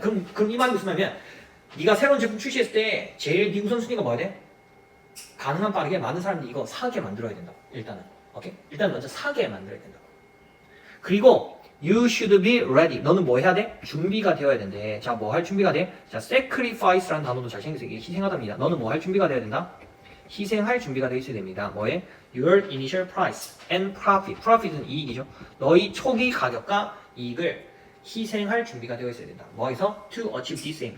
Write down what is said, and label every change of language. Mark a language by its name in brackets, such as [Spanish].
[Korean] 그럼 이 말이 무슨 말이냐면 네가 새로운 제품 출시했을 때 제일 네 우선순위가 뭐야 돼? 가능한 빠르게 많은 사람들이 이거 사게 만들어야 된다. 일단은. 오케이? 일단 먼저 사게 만들어야 된다. 그리고 [English] you should be ready. [Korean] 너는 뭐 해야 돼? 준비가 되어야 된대. 자, 뭐 할 준비가 돼? 자, sacrifice라는 단어도 잘 챙겨서 이게 희생하답니다. 너는 뭐 할 준비가 되어야 된다? 희생할 준비가 되어 있어야 됩니다. 뭐에? [English] Your initial price and profit. [Korean] profit은 이익이죠. 너희 초기 가격과 이익을 희생할 준비가 되어 있어야 된다. 뭐에서? [English] To achieve this aim.